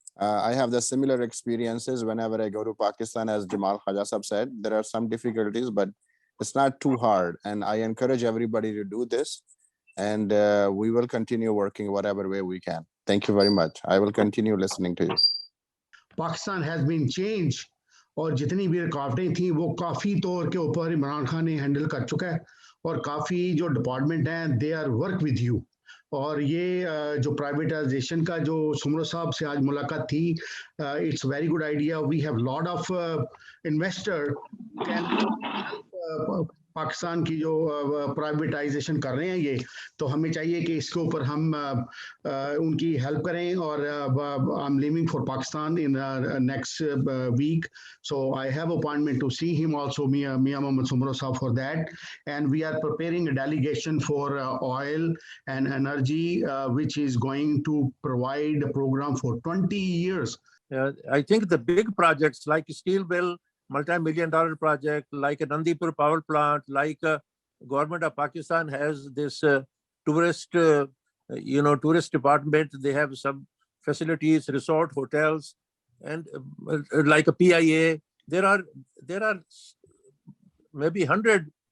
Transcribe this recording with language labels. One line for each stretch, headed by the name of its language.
English: I have the similar experiences whenever I go to Pakistan. As Jamal Khaja Sahab said, there are some difficulties, but it's not too hard. And I encourage everybody to do this. And we will continue working whatever way we can. Thank you very much. I will continue listening to you. Pakistan has been changed.
Hindi: और जितनी भी रुकावटें थी वो काफ़ी तौर के ऊपर इमरान खान ने हैंडल कर चुका है और काफ़ी जो डिपार्टमेंट हैं
English: they are work with you
Hindi: और ये जो प्राइवेटाइजेशन का जो सुमरो साहब से आज मुलाकात थी
English: it's very good idea we have lot of investor can
Hindi: Pakistan की जो प्राइवेटाइजेशन कर रहे हैं ये तो हमें चाहिए कि इसके ऊपर हम उनकी हेल्प करें और
English: I am leaving for Pakistan in next week so I have appointment to see him also, Mia Mohammad Sumro Saab, for that, and we are preparing a delegation for oil and energy which is going to provide a program for 20 years. I think the big projects like Steel Mill, multi-million-dollar project, like a Nandipur power plant, like government of Pakistan has this tourist department. They have some facilities, resort, hotels, and like a PIA. There are maybe 100